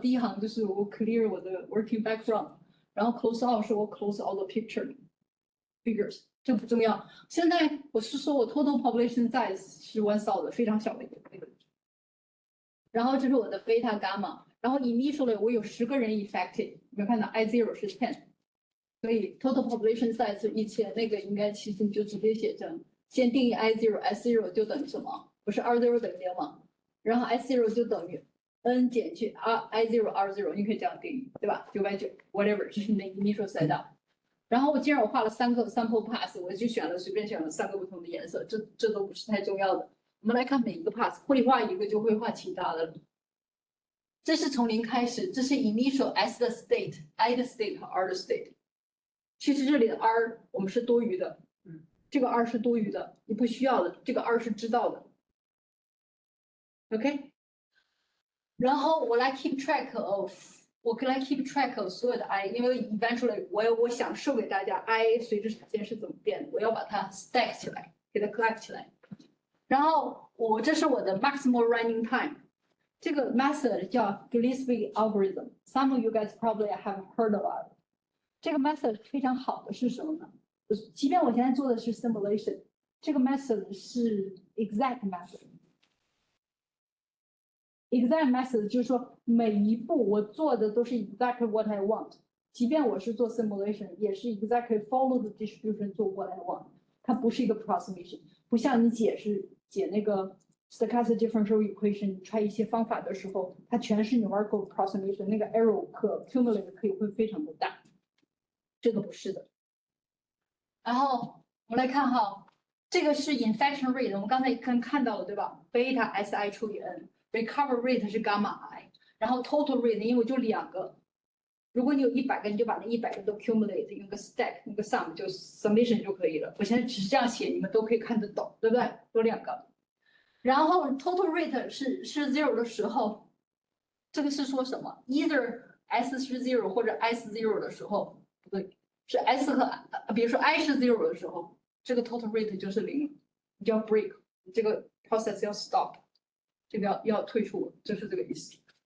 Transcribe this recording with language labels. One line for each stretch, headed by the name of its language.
Chinese: 第一行就是我 clear 我的 working background， 然后 close out 是我
English: close all the figures。
Chinese: 这不重要。现在我是说我
English: total population size
Chinese: 是 1,000， 非常小的一个。然后这是我的 beta gamma， 然后 initially 我有10个人 infected， 有没有看到 I0 是 10， 所以 total population size 是1000，那个应该其实你就直接写成，先定义 I0，S0 就等于什么？不是 R0 等于0吗？然后 S0 就等于 n 减去 I0 你可以这样定义，对吧？9/9 whatever， 这是你的 initial setup。然后既然我画了3个 sample pass， 我就随便选了3个不同的颜色，这都不是太重要的。我们来看每一个 pass， 会画一个就会画其他的了。这是从0开始，这是 initial S 的 state、I 的 state 和 R 的 state。其实这里的 R 我们是多余的，这个 R 是多余的，你不需要的，这个 R 是知道的。 OK， 然后我来
English: keep track of。
Chinese: 我可以来
English: keep track of
Chinese: 所有的 I， 因为 eventually 我想授给大家 I 随着时间是怎么变的，我要把它 stack 起来，给它 collect 起来。然后这是我的 maximal running time， 这个 method 叫 Gillespie algorithm。
English: Some of you guys probably have heard about it。
Chinese: 这个 method 非常好的是什么呢？即便我现在做的是 simulation， 这个 method 是 exact method。Exact method 就是说每一步我做的都是
English: exactly what I want，
Chinese: 即便我是做 simulation， 也是
English: exactly follow the distribution
Chinese: 做 what I want， 它不是一个 approximation， 不像你解释解那个
English: stochastic differential equation
Chinese: try 一些方法的时候，它全是 numerical approximation， 那个 error 可 accumulate 可以会非常的大，这个不是的。然后我们来看哈，这个是 infection rate， 我们刚才看到了对吧？贝塔 Si 除以 n，recover rate 是 gamma i， 然后 total rate 因为就2个。如果你有100个，你就把那100个都 accumulate， 用个 stack， 用个 sum 就 summation 就可以了。我现在只是这样写，你们都可以看得懂，对不对？有2个。然后 total rate 是 0 的时候，这个是说什么 ？either s 是 0 或者 s 0的时候，不对，是 s 和比如说 i 是 0的时候，这个 total rate 就是0，你就要 break， 这个 process 要 stop， 这个要退出，就是这个意思。